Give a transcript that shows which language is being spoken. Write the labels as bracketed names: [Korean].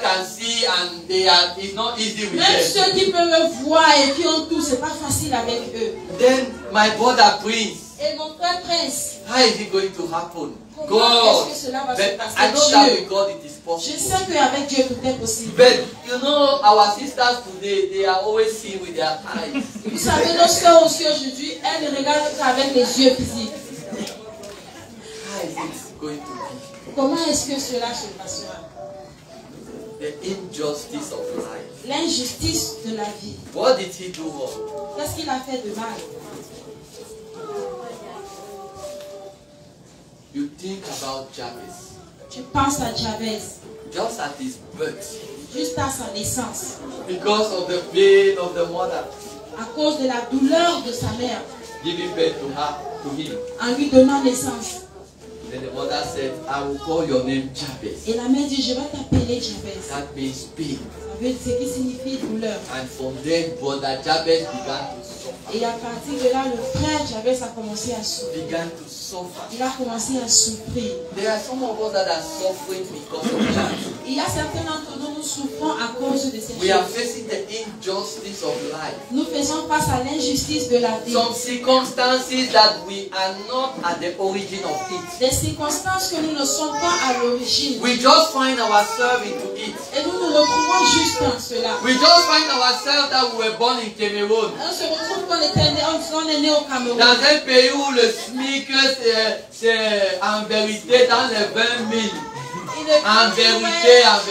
[English] that can see and it's not easy with [French] Même [English] them. [French] ceux qui peuvent me voir et qui ont tout, c'est pas facile avec eux. [English] Then my brother Prince, [French] Et mon frère Prince, [English] how is it going to happen? [French] comment [English] God. [French] est-ce que cela va se [English] But [French] passer? [English] I know that [French] Dieu. [English] with God it is [French] Je [English] possible. [French] sais qu'avec Dieu tout est possible. [English] But you know, our sisters today, they are always seeing with their eyes. [French] Vous savez, nos soeurs aussi aujourd'hui, elles ne regardent qu'avec les yeux physiques. [English] How is it going to be? [French] Comment est-ce que cela se passera? [English] The injustice of life. [French] L'injustice de la vie. [English] What did he do wrong? [French] Qu'est-ce qu'il a fait de mal? [English] You think about Jabez. [French] Tu penses à Jabez, [English] Just at his birth. [French] juste à sa naissance, [English] Because of the pain of the mother. [French] à cause de la douleur de sa mère, [English] Giving birth to him. [French] en lui donnant naissance. [English] Then the mother said, I will call your name Jabez. [French] Et la mère dit, je vais t'appeler Jabez. [English] That means pain. [French] Ça veut dire ce qui signifie douleur. [English] And from then, brother Jabez began to suffer. [French] Et à partir de là, le frère Jabez a commencé à souffrir. [English] Began to suffer. [French] Il a commencé à souffrir. [English] There are some of us that are suffering because of that. [French] Il y a certains d'entre nous, nous souffrons à cause de ces [English] We are [French] choses. [English] facing the injustice of life. [French] Nous faisons face à l'injustice de la vie. [English] Some circumstances that we are not at the origin of it. [French] Des circonstances que nous ne sommes pas à l'origine. [English] We just find ourselves into it. [French] Et nous nous retrouvons juste dans cela. [English] We just find ourselves that we were born in Cameroon. [French] On se retrouve qu'on est né au Cameroun. Dans un pays où le SMIC c'est en vérité dans les 20 000. En vérité.